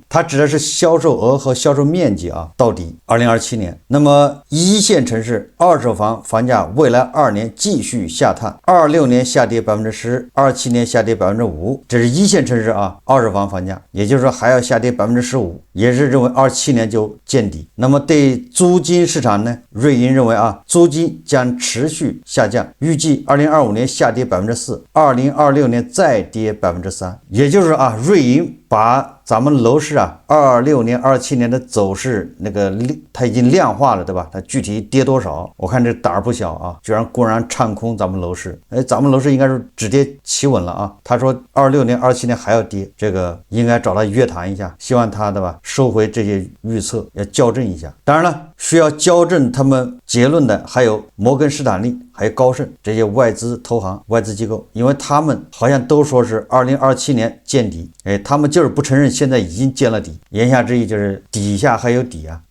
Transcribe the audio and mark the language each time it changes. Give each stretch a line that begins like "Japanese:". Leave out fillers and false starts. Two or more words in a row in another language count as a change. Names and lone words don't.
Chinese: 它指的是銷售額和銷售面積啊到底。2027年，那麼一線城市二手房房價未來2年繼續下探，26年下跌10%，27年下跌5%，這是一線城市啊二手房房價，也就是說還要下跌15%，也是認為27年就見底。那麼對租金市場呢，瑞銀認為啊租金將持續下降，預計2025年下跌4%，2026年再跌3%。也就是啊，瑞銀把咱們樓市啊26年27年的走勢那個它已經量化了，对吧？它具體跌多少，我看这膽兒不小啊，居然公然唱空咱們樓市。咱們樓市應該是止跌企穩了啊。他說26年27年還要跌，這個應該找他約談一下，希望他，對吧，收回這些預測，要校正一下。當然了，需要校正他們結論的還有摩根士丹利還有高盛這些外資投行外資機構，因為他們好像都說是2027年見底，他們就是不承認現在已經見了底，言下之意就是底下還有底啊。